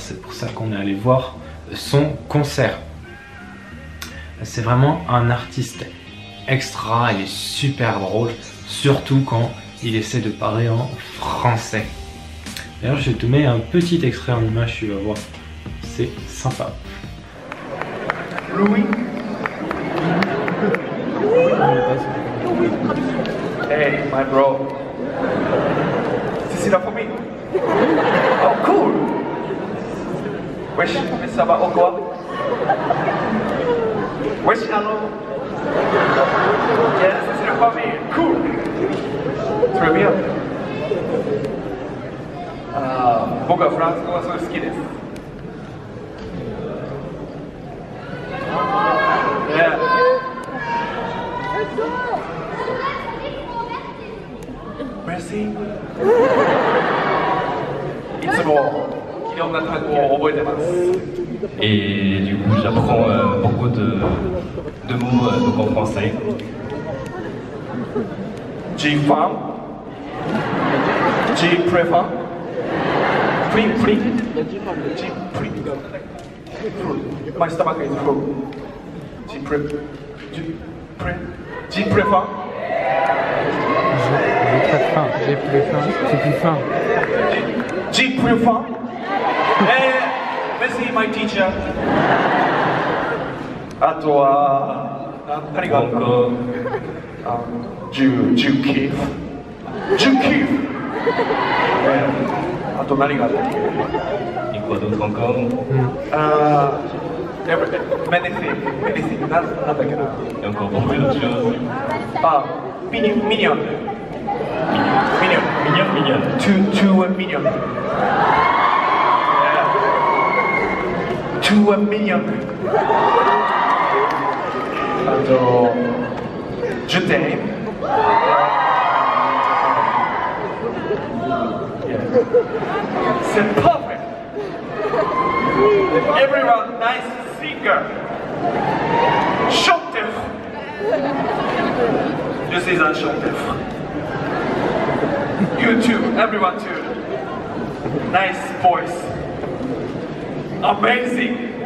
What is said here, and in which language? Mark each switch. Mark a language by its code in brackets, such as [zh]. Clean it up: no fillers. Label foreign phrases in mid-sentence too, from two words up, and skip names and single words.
[fr] C'est pour ça qu'on est allé voir son concert. C'est vraiment un artiste extra, il est super drôle, surtout quand il essaie de parler en français. D'ailleurs je te mets un petit extrait en image, tu vas voir, c'est sympa. Louis. [en] Hey, my bro. This is for me. Oh, cool. [fr] Wesh, ça va ou quoi? Wesh, [en] hello. Yes, this is for me. Cool. [fr] Très bien. [ja] 僕はフランス語がすごい好きです。Yeah. [fr] Merci. [ja] いつもいろんな単語を覚えてます。 [fr] Et du coup, j'apprends beaucoup de mots donc en français. G-Farm. G-Prefer. Free. G-Free. [en] My stomach is full. G-Prefer. [fr] J'ai très faim, j'ai plus faim. G-Prefer. Merci, [en] my teacher. [ja] あとは何があるかな。ジュキーフ。あと何がある？ [fr] Et quoi d'autre encore? [en] Anything. [ja] なんだっけな。 [fr] Et encore beaucoup d'autres choses. [en] ミニオン。2 million. 2 million. [fr] あと、Je t'aime. C'est perfect. [en] Everyone, nice speaker. [fr] Chanteur. Je suis un chanteur. [en] You too, everyone too. Nice voice. Amazing.